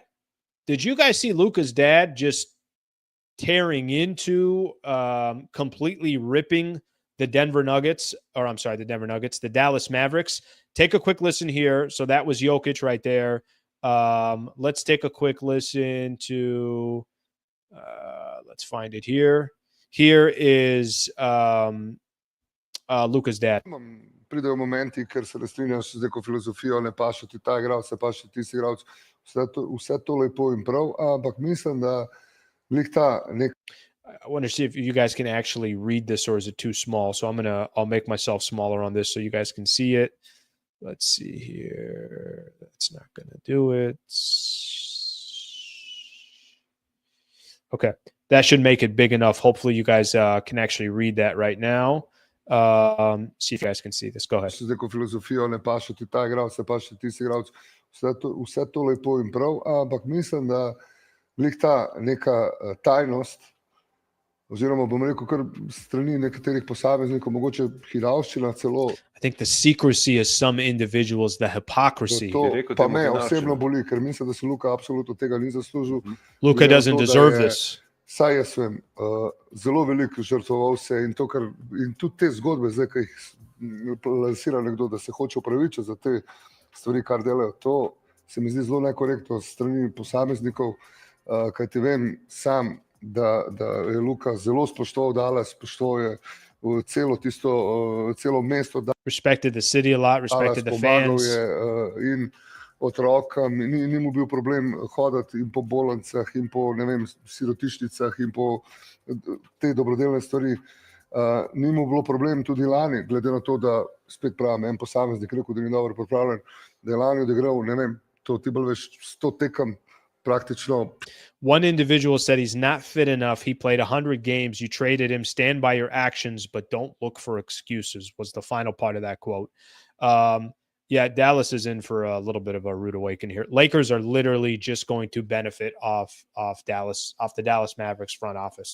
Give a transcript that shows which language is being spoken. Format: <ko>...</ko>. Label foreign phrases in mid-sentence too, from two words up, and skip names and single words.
<en>Did you guys see Luka's dad just tearing into, completely ripping the Dallas Mavericks? Take a quick listen here. So that was Jokic right there. Let's take a quick listen to, let's find it here. Here is Luka's dad.</en> <sl>Pridejo momenti, ker se ne strinjaš z neko filozofijo, ne paše ti ta igralec, ne paše ti si igralec. Vse to lepo in prav, ampak mislim, da glih ta nek.</sl> <en>I want to see if you guys can actually read this, or is it too small? So I'll make myself smaller on this so you guys can see it. Let's see here. That's not going to do it. Okay. That should make it big enough. Hopefully you guys can actually read that right now. See if you guys can see this. Go ahead.</en> <sl>Z neko filozofijo, ne paše ti ta igralec, ne paše ti si igralec. Vse to lepo in prav, ampak mislim, da glih ta neka tajnost, oziroma bom rekel kar strani nekaterih posameznikov, mogoče hidavščina celo.</sl> <en>I think the secrecy of some individuals, the hypocrisy.</en> <sl>To pa me osebno boli, ker mislim, da se Luka absolutno tega ni zaslužil.</sl> <en>Luka doesn't deserve this.</en> <sl>Saj jaz vem, zelo veliko žrtvoval se in tudi te zgodbe, zdaj, ki jih lansira nekdo, da se hoče upravičiti za te stvari, kar delajo, to se mi zdi zelo nekorektno strani posameznikov, kajti vem sam, da je Luka zelo spoštoval Dallas, spoštoval je celo mesto.</sl> <en>Respected the city a lot, respected the fans.</en> <sl>In otroka, ni mu bil problem hoditi in po bolnicah in po, ne vem, sirotišnicah in po te dobrodelne stvari. Ni mu bilo problem tudi lani, glede na to, da spet pravim, en posameznik rekel, da ni dobro pripravljen, da je lani odigral, ne vem, to ti bolj veš 100 tekem praktično.</sl> <en>One individual said he's not fit enough. He played 100 games. You traded him. Stand by your actions, but don't look for excuses, was the final part of that quote. Yeah, Dallas is in for a little bit of a rude awakening here. Lakers are literally just going to benefit off the Dallas Mavericks front office.</en>